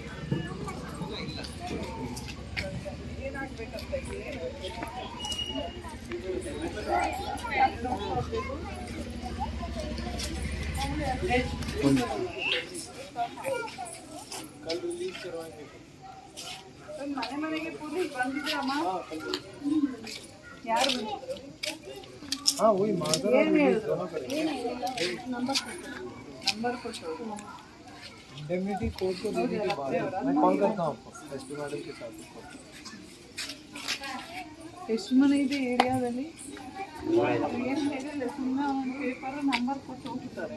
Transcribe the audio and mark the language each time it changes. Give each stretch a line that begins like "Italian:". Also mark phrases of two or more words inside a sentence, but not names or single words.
Kannada: ಏನಾಗ್ಬೇಕಂತ ಮನೆ ಮನೆಗೆ ಪೊಲೀಸ್ ಬಂದಿದೆ ಅಮ್ಮ. ಯಾರು ಬಂದಿದ್ರು? ಏನು ಹೇಳಿದ್ರು?
Hindi: नंबर कुछ इंडेमनिटी कोड को देने के बाद मैं कॉल करता हूँ आपको एसपी मैडम के साथ.
Kannada: ಎಷ್ಟು ಮನೆ ಇದೆ ಏರಿಯಾದಲ್ಲಿ? ಏನು ಹೇಳಿಲ್ಲ, ಸುಮ್ಮನೆ ಒಂದು ಪೇಪರ್ ನಂಬರ್ ಕೊಟ್ಟು ಹೋಗ್ತಾರೆ.